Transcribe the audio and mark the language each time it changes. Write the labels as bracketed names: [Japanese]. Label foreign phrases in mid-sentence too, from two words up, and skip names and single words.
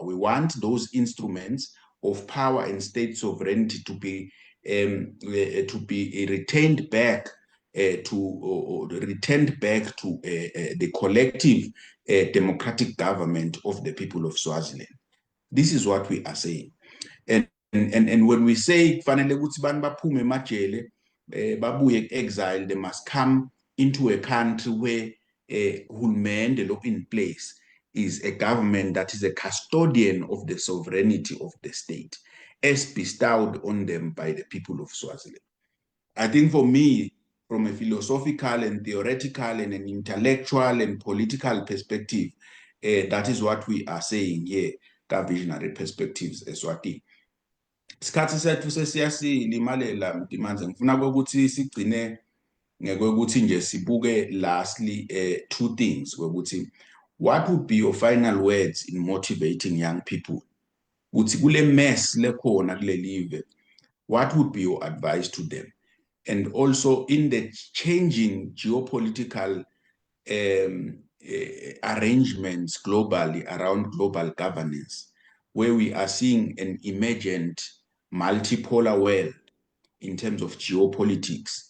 [English] We want those instruments of power and state sovereignty to be retained back to the collective democratic government of the people of Swaziland. This is what we are saying. And when we say [Zulu] kufanele ukuthi bantu baphume emajele babuye [English] exile, they must come into a country where [Zulu] hulumende lo [English] in place is a government that is a custodian of the sovereignty of the state as bestowed on them by the people of Swaziland. I think for me, from a philosophical and theoretical and an intellectual and political perspective, that is what we are saying here, ka-visionary perspectives eSwatini. [Zulu] Isikhathi sethu sesiyasilimalela Mtimanze ngifuna ukuthi sigcine ngekuthi nje sibuke [English] lastly two things ukuthi what would be your final words in motivating young people [Zulu] ukuthi kule mess lekhona kule live [English] what would be your advice to them and also in the changing geopolitical arrangements globally around global governance where we are seeing an emergent multipolar world in terms of geopolitics.